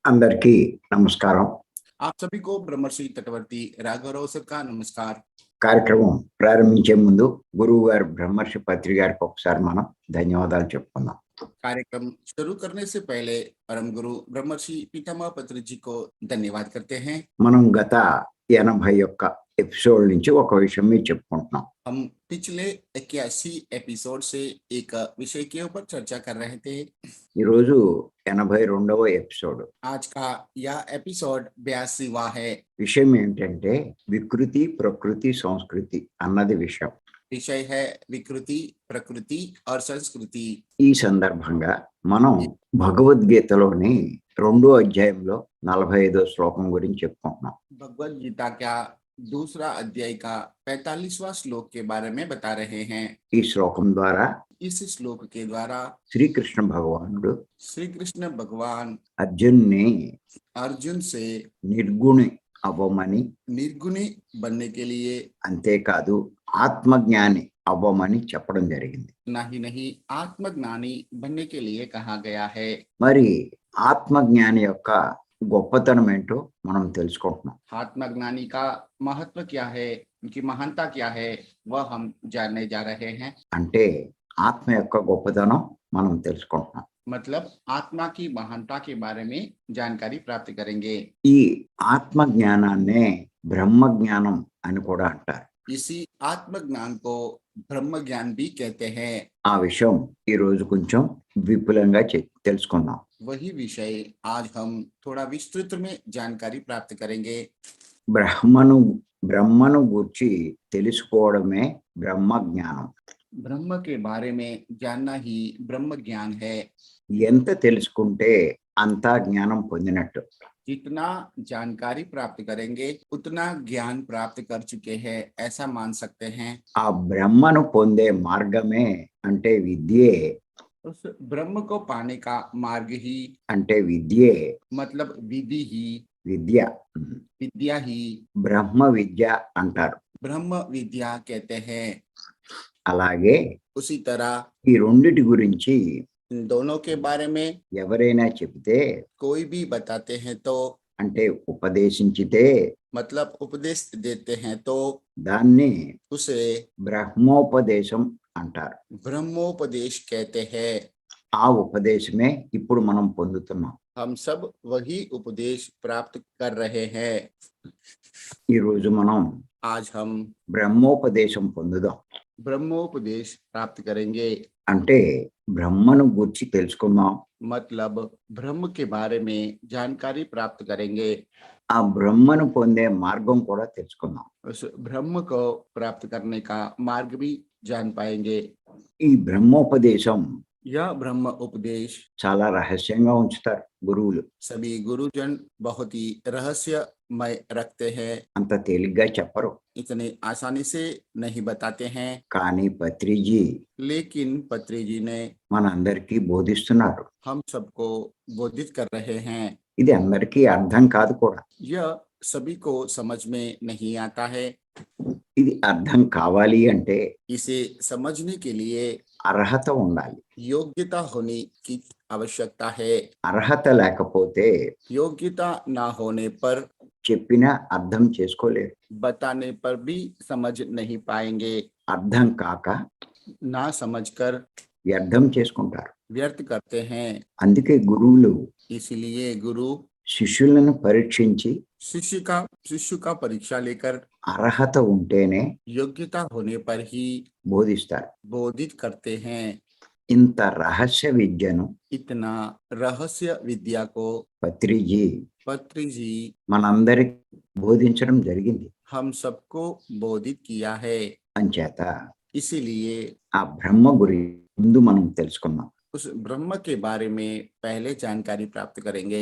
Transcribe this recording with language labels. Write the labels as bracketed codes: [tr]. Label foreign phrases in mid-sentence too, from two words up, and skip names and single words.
[te] అందరికీ నమస్కారం. [hi] आप सभी को ब्रह्मर्षि तटवर्ती राघवराव सर का नमस्कार। [te] కార్యక్రమం ప్రారంభించే ముందు గురువు గారు బ్రహ్మర్షి పత్రి గారికి ఒకసారి మనం ధన్యవాదాలు చెప్పుకుందాం. [hi] कार्यक्रम शुरू करने से पहले परम गुरु ब्रह्मर्षि पितामह पत्री जी को धन्यवाद करते हैं। [te] మనం గత 81 ఎపిసోడ్ నుంచి ఒక విషయం మీద చెప్పుకుంటున్నాం. [hi] हम पिछले 81 एपिसोड से एक विषय के ऊपर चर्चा कर रहे थे। [te] ఈరోజు 82వ ఎపిసోడ్. [hi] आज का यह एपिसोड 82वां है। [te] విషయం ఏంటంటే వికృతి ప్రకృతి సంస్కృతి అన్నది విషయం. [hi] विषय है विकृति प्रकृति और संस्कृति। [te] ఈ సందర్భంగా మనం భగవద్గీతలోని 2వ అధ్యాయంలో 45వ శ్లోకం గురించి చెప్పుకుంటున్నాం. [hi] भगवद गीता का दूसरा अध्याय का 45वां श्लोक के बारे में बता रहे हैं। [te] ఈ శ్లోకం ద్వారా [hi] इस श्लोक के द्वारा [te] శ్రీకృష్ణ భగవానుడు [hi] श्री कृष्ण भगवान [te] అర్జున్ని [hi] अर्जुन से [te] నిర్గుణి అవ్వమని, [hi] निर्गुणी बनने के लिए [te] అంతేకాదు ఆత్మజ్ఞాని అవ్వమని చెప్పడం జరిగింది. [hi] नहीं आत्मज्ञानी बनने के लिए कहा गया है। [te] మరి ఆత్మజ్ఞాని యొక్క గొప్పతనం ఏంటో మనం తెలుసుకుంటున్నాం. [hi] आत्मज्ञानी का महत्व क्या है, उनकी महानता क्या है, वह हम जानने जा रहे हैं। [te] అంటే ఆత్మ యొక్క గొప్పతనం మనం తెలుసుకుంటున్నాం. [hi] मतलब आत्मा की महानता के बारे में जानकारी प्राप्त करेंगे। [te] ఈ ఆత్మ జ్ఞానాన్నే బ్రహ్మ జ్ఞానం అని కూడా అంటారు. [hi] इसी आत्मज्ञान को ब्रह्म ज्ञान भी कहते हैं। [te] ఆ విషయం ఈ రోజు కొంచెం విపులంగా తెలుసుకుందాం. [hi] वही विषय आज हम थोड़ा विस्तृत में जानकारी प्राप्त करेंगे। [te] బ్రహ్మను గూర్చి తెలుసుకోవడమే బ్రహ్మ జ్ఞానం. [hi] ब्रह्म के बारे में जानना ही ब्रह्म ज्ञान है। [te] ఎంత తెలుసుకుంటే అంతా జ్ఞానం పొందినట్టు. [hi] जितना जानकारी प्राप्त करेंगे उतना ज्ञान प्राप्त कर चुके हैं, ऐसा मान सकते हैं। [te] ఆ బ్రహ్మను పొందే మార్గమే అంటే విద్యే. [hi] उस ब्रह्म को पाने का मार्ग ही [te] అంటే విద్యే [hi] मतलब विधि ही, [te] విద్య. [hi] विद्या ही [te] బ్రహ్మ విద్య అంటారు. [hi] ब्रह्म विद्या कहते हैं। [te] అలాగే [hi] उसी तरह [te] ఈ రెండిటి గురించి [hi] इन दोनों के बारे में [te] ఎవరైనా చెబితే, [hi] कोई भी बताते हैं तो [te] అంటే ఉపదేశించితే [hi] मतलब उपदेश देते हैं तो [te] దాన్ని [hi] उसे [te] బ్రహ్మోపదేశం అంటారు. [hi] ब्रह्मोपदेश कहते हैं। [te] ఆ ఉపదేశమే ఇప్పుడు మనం పొందుతున్నాం. [hi] हम सब वही उपदेश प्राप्त कर रहे हैं। [te] ఈ రోజు మనం [hi] आज हम [te] బ్రహ్మోపదేశం పొందుదాం. [hi] ब्रह्मोपदेश प्राप्त करेंगे। [te] అంటే బ్రహ్మను గురించి తెలుసుకుందాం. [hi] मतलब ब्रह्म के बारे में जानकारी प्राप्त करेंगे। [te] ఆ బ్రహ్మను పొందే మార్గం కూడా తెలుసుకుందాం. [hi] उस ब्रह्म को प्राप्त करने का मार्ग भी जान पाएंगे। [te] ఈ బ్రహ్మోపదేశం [hi] यह ब्रह्म उपदेश [te] చాలా రహస్యంగా ఉంచుతారు గురువులు. [hi] सभी गुरुजन बहुत ही रहस्यमय रखते हैं, [te] అంత తేలిగ్గా చెప్పరు. [hi] इतने आसानी से नहीं बताते हैं। [te] కానీ పత్రిజీ [hi] लेकिन पत्री जी ने [te] మనందరికీ బోధిస్తున్నారు. [hi] हम सबको बोधित कर रहे हैं। [te] ఇది అందరికీ అర్థం కాదు కూడా. [hi] यह सभी को समझ में नहीं आता है। [te] ఇది అర్థం కావాలి అంటే [hi] इसे समझने के लिए [te] అర్హత ఉండాలి. [hi] योग्यता होने की आवश्यकता है। [te] అర్హత లేకపోతే [hi] योग्यता ना होने पर [te] చెప్పినా అర్థం చేసుకోలేరు. [hi] बताने पर भी समझ नहीं पाएंगे। [te] అర్థం కాక [hi] ना समझकर [te] వ్యర్థం చేసుకుంటారు. [hi] व्यर्थ करते हैं। [te] అందుకే గురువులు [hi] इसलिए गुरु [te] శిష్యులను పరీక్షించి [hi] शिष्य का परीक्षा लेकर [te] అర్హత ఉంటేనే [hi] योग्यता होने पर ही [te] బోధిస్తారు. [hi] बोधित करते हैं। [te] ఇంత రహస్య విద్యను [hi] इतना रहस्य विद्या को पत्री जी [te] మనందరికి బోధించడం జరిగింది. [hi] हम सबको बोधित किया है। [te] అంచేత [hi] इसीलिए [te] ఆ బ్రహ్మ గురించి ముందు మనం తెలుసుకుందాం. [hi] उस ब्रह्म के बारे में पहले जानकारी प्राप्त करेंगे।